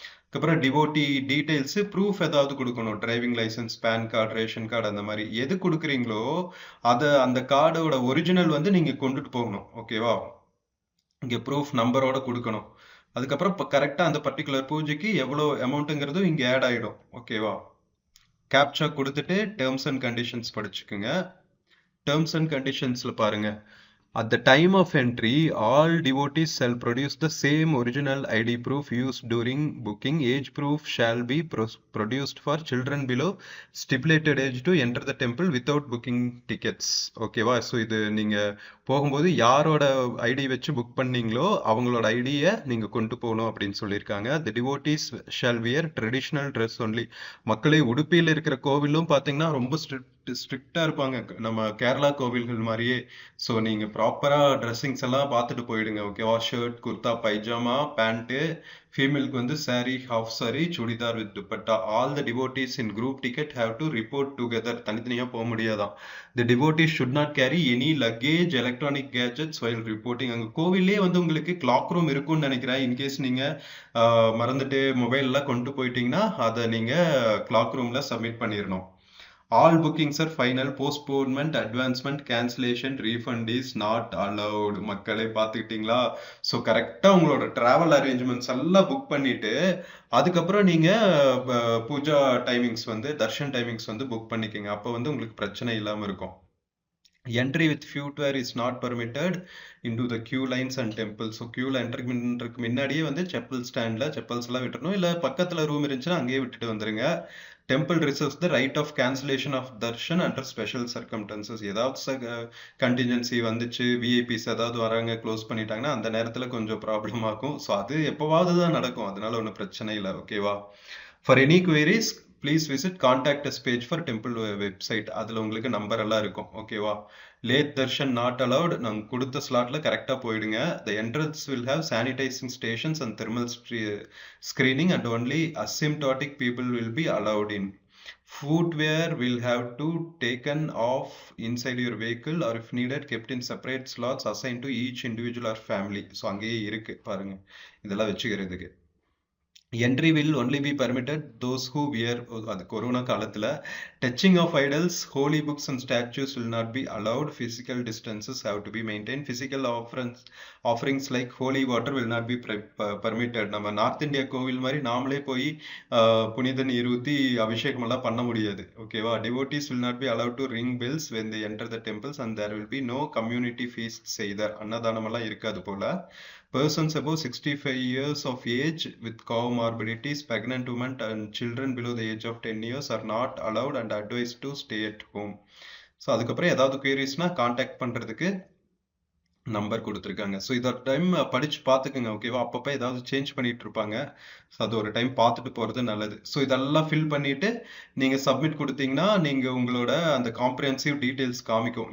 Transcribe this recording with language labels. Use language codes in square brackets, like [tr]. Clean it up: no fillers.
[ta] அதுக்கப்புறம் devotee details, proof ஏதாவது கொடுக்கணும். Driving licence, pan card, ration card, அந்த மாதிரி எது கொடுக்குறீங்களோ அதை அந்த கார்டோட ஒரிஜினல் வந்து நீங்க கொண்டுட்டு போகணும். ஓகேவா? இங்க ப்ரூஃப் நம்பரோட கொடுக்கணும். அதுக்கப்புறம் இப்போ கரெக்டாக அந்த பர்டிகுலர் பூஜைக்கு எவ்வளோ அமௌண்ட்டுங்கிறதும் இங்கே ஆட் ஆகிடும். ஓகேவா? கேப்சா கொடுத்துட்டு terms and conditions படிச்சுக்குங்க. Terms and கண்டிஷன்ஸில் பாருங்க, [en] at the time of entry, all devotees shall produce the same original ID proof used during booking. Age proof shall be produced for children below stipulated age to enter the temple without booking tickets. [ta] ஓகேவா? So இது நீங்க போகும்போது யாரோட ID வச்சு book பண்ணீங்களோ அவங்களோட ஐடியை நீங்க கொண்டு போகணும் அப்படின்னு சொல்லியிருக்காங்க. [en] The devotees shall wear traditional dress only. [ta] மக்களே, உடுப்பியில் இருக்கிற கோவிலும் பார்த்தீங்கன்னா ரொம்ப ஸ்ட்ரிக்டா இருப்பாங்க, நம்ம கேரளா கோவில்கள் மாதிரியே. ஸோ நீங்க ப்ராப்பரா ட்ரெஸ்ஸிங்ஸ் எல்லாம் பார்த்துட்டு போயிடுங்க, ஓகேவா? Shirt, kurta, pyjama, pant. ஃபீமேலுக்கு வந்து [en] saree, half saree, churidar with dupatta. All the devotees in group ticket have to report together. [ta] தனித்தனியா போக முடியாதான். [en] The devotees should not carry any luggage, electronic gadgets while reporting. [ta] அங்கே கோவிலே வந்து உங்களுக்கு கிளாக் ரூம் இருக்கும்னு நினைக்கிறேன். இன்கேஸ் நீங்க மறந்துட்டு மொபைல் எல்லாம் கொண்டு போயிட்டீங்கன்னா அதை நீங்க கிளாக் ரூம்ல சப்மிட் பண்ணிடணும். [en] All bookings are final. Postponement, advancement, cancellation, refund is not allowed. [ta] மக்களே பார்த்துக்கிட்டீங்களா? ஸோ கரெக்டாக உங்களோட ட்ராவல் அரேஞ்ச்மெண்ட்ஸ் எல்லாம் புக் பண்ணிட்டு அதுக்கப்புறம் நீங்க பூஜா டைமிங்ஸ் வந்து தர்ஷன் டைமிங்ஸ் வந்து புக் பண்ணிக்கோங்க. அப்போ வந்து உங்களுக்கு பிரச்சனை இல்லாமல் இருக்கும். [en] Entry with footwear is not permitted into the queue lines and temples. [ta] So கியூவில் என்ட்ரி பண்ணுறதுக்கு முன்னாடியே வந்து செப்பல் ஸ்டாண்டில் செப்பல்ஸ் எல்லாம் விட்டுறணும். இல்லை பக்கத்தில் ரூம் இருந்துச்சுன்னா அங்கேயே விட்டுட்டு வந்துருங்க. [en] Temple reserves the right of cancellation of darshan under special circumstances. [ta] ஏதாவது கண்டிஜென்சி வந்துச்சு, விஐபிஸ் ஏதாவது வராங்க, க்ளோஸ் பண்ணிட்டாங்கன்னா அந்த நேரத்தில் கொஞ்சம் ப்ராப்ளம் ஆகும். ஸோ அது எப்போவாவது தான் நடக்கும், அதனால ஒன்றும் பிரச்சனை இல்லை, ஓகேவா? [en] For any queries please visit contact us page for temple website. [ta] அதில் உங்களுக்கு நம்பர் எல்லாம் இருக்கும், ஓகேவா? [en] Late darshan not allowed. [ta] நாங்கள் கொடுத்த ஸ்லாட்ல கரெக்டாக போயிடுங்க. [en] The entrance will have sanitising stations and thermal screening and only asymptomatic people will be allowed in. Footwear will have to taken off inside your vehicle or if needed kept in separate slots assigned to each individual or family. [ta] So அங்கேயே இருக்கு பாருங்க இதெல்லாம் வச்சுக்கிறதுக்கு. [en] Entry will only be permitted those who wear, [ta] அது corona காலத்துல, [en] touching of idols, holy books and statues will not be allowed. Physical distances have to be maintained. Physical offerings like holy water will not be permitted. [ta] நம்ம north India கோவில் மாதிரி நாமளே போய் புனித நீர் ஊத்தி அபிஷேகம் எல்லாம் பண்ண முடியாது, ஓகேவா? [en] Devotees will not be allowed to ring bells when they enter the temples and there will be no community feasts either. [ta] அன்னதானம் எல்லாம் இருக்காது போல. [en] Persons above 65 years of age with comorbidities, pregnant women and children below the age of 10 years are not allowed and advised to stay at home. [ta] So அதுக்கப்புறம் ஏதாவது queriesனா contact பண்ணுறதுக்கு number கொடுத்துருக்காங்க. So இதோட time படிச்சு பார்த்துக்குங்க, ஓகேவா? அப்பப்போ ஏதாவது சேஞ்ச் பண்ணிட்டு இருப்பாங்க. ஸோ அது ஒரு டைம் பார்த்துட்டு போகிறது நல்லது. ஸோ இதெல்லாம் ஃபில் பண்ணிட்டு நீங்கள் சப்மிட் கொடுத்தீங்கன்னா நீங்கள் உங்களோட அந்த காம்ப்ரிஹென்சிவ் டீட்டெயில்ஸ் காமிக்கும்.